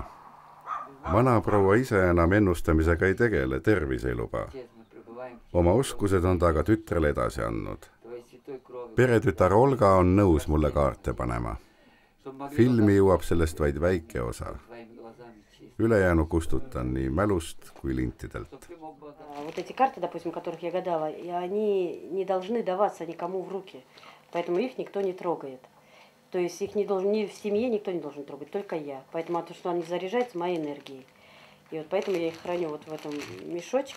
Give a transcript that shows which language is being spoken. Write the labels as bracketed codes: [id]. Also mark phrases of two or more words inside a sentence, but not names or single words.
[et] Vanaproua ise enam ennustamisega ei tegele, tervise ei luba. Oma oskused on ta aga tütrele edasi andnud. Peretütar Olga on nõus mulle kaarte panema. Filmi jõuab sellest vaid väike osa. Ülejäänu kustutan nii mälust kui lintidelt. [ru] Вот эти карты, допустим, которых я гадала, и они не должны даваться никому в руки. Поэтому их никто не трогает. То есть их не должен, ни в семье никто не должен трогать, только я. Поэтому то, что они заряжаются моей энергией. И вот поэтому я их храню вот в этом мешочке.